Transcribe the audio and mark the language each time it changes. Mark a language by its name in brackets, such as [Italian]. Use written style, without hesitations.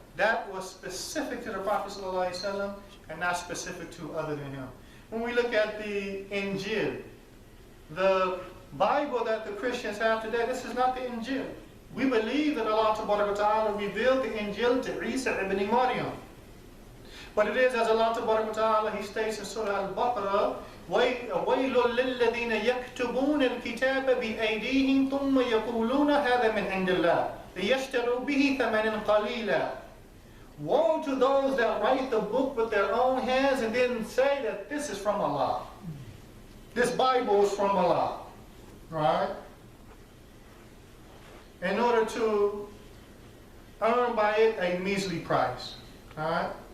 [English] That was specific to the Prophet ﷺ and not specific to other than him. When we look at the Injil, the Bible that the Christians have today, this is not the Injil. We believe that Allah Ta'ala revealed the Injil to Isa ibn Maryam. But it is as Allah Ta'ala, He states in Surah Al-Baqarah, [Arabic] وَيْلٌ لِلَّذِينَ يَكْتُبُونَ الْكِتَابَ بِأَيْدِيهِمْ ثُمَّ يَقُولُونَ هَذَا مِنْ عِنْدِ اللَّهِ لِيَشْتَرُوا بِهِ ثَمَنًا قَلِيلًا [English] woe to those that write the book with their own hands and then say that this is from Allah. This Bible is from Allah, right? In order to earn by it a measly price, all right?